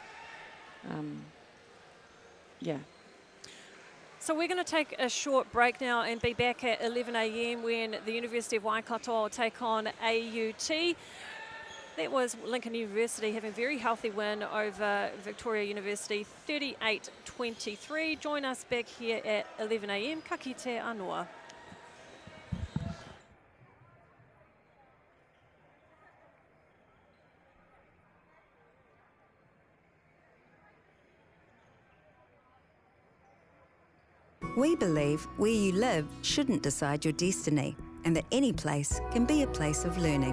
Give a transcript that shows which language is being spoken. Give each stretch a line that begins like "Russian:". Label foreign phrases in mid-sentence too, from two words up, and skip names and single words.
English: So we're going to take a short break now and be back at 11 a.m. when the University of Waikato will take on AUT. That was Lincoln University having a very healthy win over Victoria University, 38-23. Join us back here at 11 a.m.
Māori: Ka kite anō.
English: We believe where you live shouldn't decide your destiny, and that any place can be a place of learning.